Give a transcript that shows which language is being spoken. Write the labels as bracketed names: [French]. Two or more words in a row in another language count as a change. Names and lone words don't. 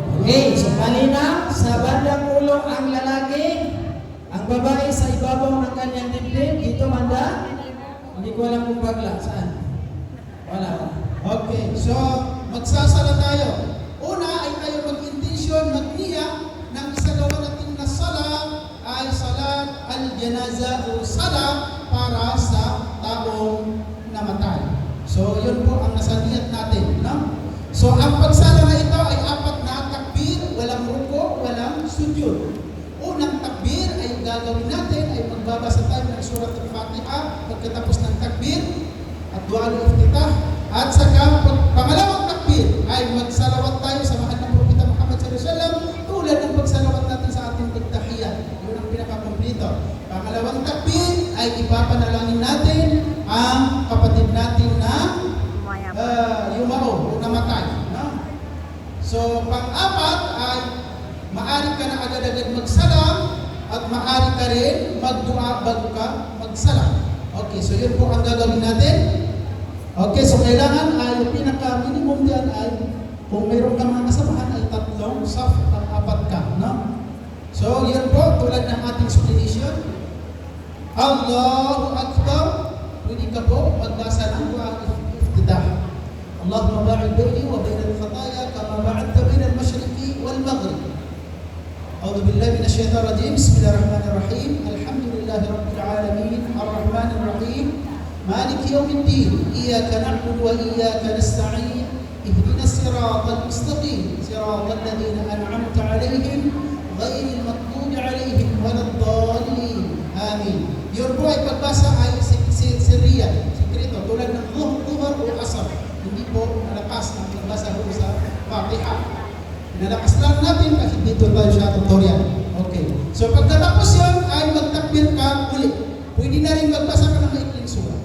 [Filipino] Okay, so kanina, sa bandang ulo ang lalaki, ang babae sa ibabaw ng kanyang dibdib, dito banda, hindi ko alam kung bagla, saan? Wala. Okay, so magsasala tayo. Una ay tayo mag-intensyon, mag-niya ng isagawa natin na sala ay [Arabic] صلاة الجنازة [Filipino] o sala para sa taong namatay. So yun po ang nasaniyat natin. No? So ang pagsala na ito ay 4 na takbir, walang ruko, walang sujud. Unang takbir ay gagawin natin ay magbabasa tayo ng [Arabic] سورة الفاتحة [Filipino] pagkatapos ng takbir at [Arabic] دعاء الاستفتاح. [Filipino] At saka pangalawang takbir ay magsalawat tayo sa mahal ng Propeta Muhammad [Arabic] صلى الله عليه وسلم [Filipino] tulad ng pagsalawat natin sa ating pagtahiyat. Yun ang pinakakomplito. Pangalawang takbir ay ipapanalangin natin ang kapatid natin na yumao o namatay. No? So pang-apat ay maaari ka na agad-agad magsalam at maaari ka rin magdua bago ka magsalam. Okay, so yun po ang gagawin natin. Okay, so kailangan ay yung pinaka-minimum diyan ay kung mayroon kang mga kasamahan ay 3 saf at 4 ka, no? So, yan po, tulad ng ating supplication. [Arabic] الله أكبر. [Filipino] Pwede ka po magbasa ng [Arabic] دعاء الاستفتاح. اللهم باعد بيني وبين الخطايا كما باعدت بين المشرق والمغرب. أعوذ بالله من الشيطان الرجيم. بسم الله الرحمن الرحيم. الحمد لله رب العالمين. الرحمن الرحيم. مالك يوم الدين إياك نعبد وإياك نستعين اهدنا الصراط المستقيم صراط الذين أنعمت عليهم عليهم غير المغضوب عليهم ولا الضالين. Amin. [Filipino] Yun po ay pagbasa ay siriya, sikreto, tulad ng dhuhr o asar. Hindi po nalakas ang pagbasa po sa Fatiha. Nalakas lang natin kasi dito tayo sa tutorial. Okay. So pagkatapos yun ay magtakbir ka ulit. Pwede na rin magbasa ka ng maikling surah.